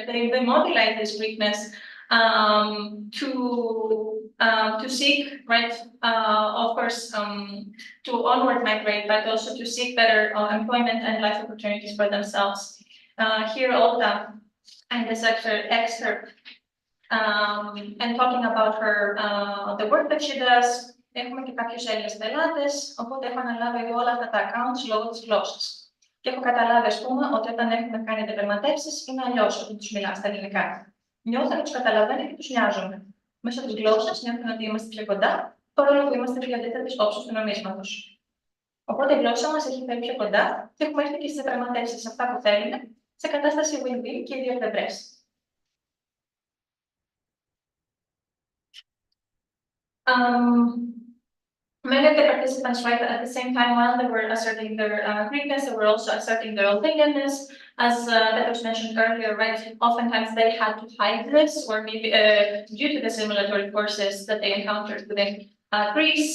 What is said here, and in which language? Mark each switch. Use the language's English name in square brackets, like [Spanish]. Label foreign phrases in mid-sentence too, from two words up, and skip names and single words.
[English] They mobilize this Greekness to seek, right, of course, to onward migrate, but also to seek better employment and life opportunities for themselves. Here, Olga, and this excerpt, and talking about her, the work that she does. [Greek] Έχουμε και κάποιους Έλληνες πελάτες, οπότε έχω αναλάβει εγώ όλα αυτά τα accounts λόγω της γλώσσας. Και έχω καταλάβει, ας πούμε, ότι όταν έχουμε κάνει διαπραγματεύσεις είναι αλλιώς όταν τους μιλάω στα ελληνικά. Νιώθω να τους καταλαβαίνω και τους νοιάζομαι. Μέσω της γλώσσας νιώθω ότι είμαστε πιο κοντά, παρόλο που είμαστε πιο αντίθετες όψεις του νομίσματος. Οπότε η γλώσσα μας έχει φέρει πιο κοντά και έχουμε έρθει και στις διαπραγματεύσεις αυτά που θέλουμε, σε κατάσταση win-win και οι δύο πλευρές. [English] Many of the participants, right, at the same time, while they were asserting their Greekness, they were also asserting their Albanianness. As that was mentioned earlier, right, oftentimes they had to hide this, or maybe due to the assimilatory forces that they encountered within Greece.